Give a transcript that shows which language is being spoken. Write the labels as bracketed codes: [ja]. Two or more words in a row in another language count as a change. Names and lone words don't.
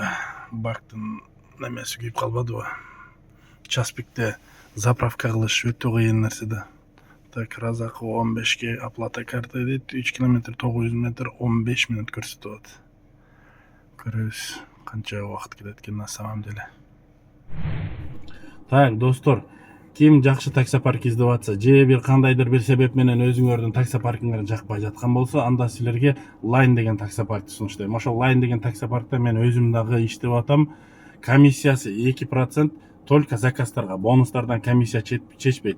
[ky] Бактын немеси күйүп калбадыбы? Часпикте заправка кылыш өтө кыйын нерсе да. Так, Разакова 15ге [ru] оплата карта [ky] дейт, 3 километр 900 метр 15 мүнөт көрсөтүп атат. Көрөбүз канча убакыт кетет экен [ru] на самом деле. [ky] Так, достор, ким жакшы таксопарк издеп атса, же бир кандайдыр бир себеп менен өзүңөрдүн таксопаркыңар жакпай жаткан болсо, анда силерге Line деген таксопаркты сунуштайм. Ошол Line деген таксопаркта мен өзүм дагы иштеп атам. Комиссиясы 2%, только заказдарга, бонустардан комиссия чечпейт.